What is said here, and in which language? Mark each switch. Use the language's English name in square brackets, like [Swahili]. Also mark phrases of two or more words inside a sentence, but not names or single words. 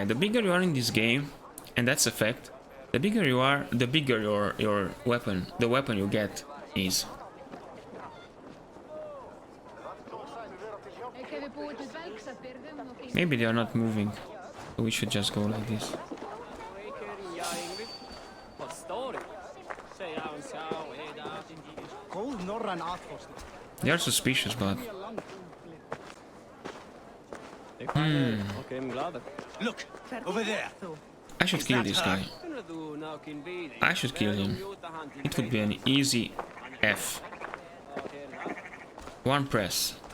[English] The bigger you are in this game, and that's a fact, the bigger you are, the bigger your weapon, the weapon you get is. Maybe they are not moving, so we should just go like this. [Icelandic] Góð norræn atforsla. [English] They are suspicious, but Look, over there. I should kill this guy. I should kill him. It would be an easy F. One press.